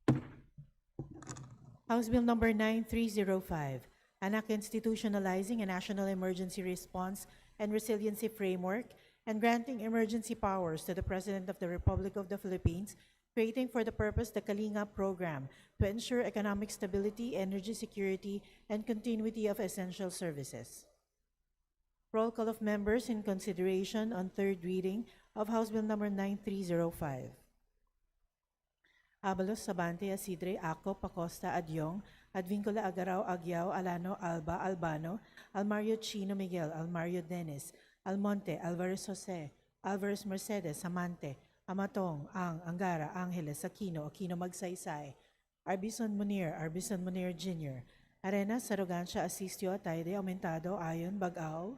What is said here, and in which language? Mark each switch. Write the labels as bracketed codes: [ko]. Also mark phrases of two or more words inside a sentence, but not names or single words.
[en] House Bill number 9305, an act institutionalizing a national emergency response and resiliency framework and granting emergency powers to the President of the Republic of the Philippines, creating for the purpose the Kalinga program to ensure economic stability, energy security, and continuity of essential services. Roll call of members in consideration on third reading of House Bill number 9305. Abalos, Sabante, Asidre, Aco, Pacosta, Adyong, Advincula, Agaraw, Agyao, Alano, Alba, Albano, Almario Chino Miguel, Almario Dennis, Almonte, Alvarez Jose, Alvarez Mercedes, Amante, Amatong, Ang, Angara, Angeles, Aquino, Aquino Magsaysay, Arbison Munir Jr., Arena, Sarogancia, Asistio, Ataide, Aumentado, Ayon, Bagao,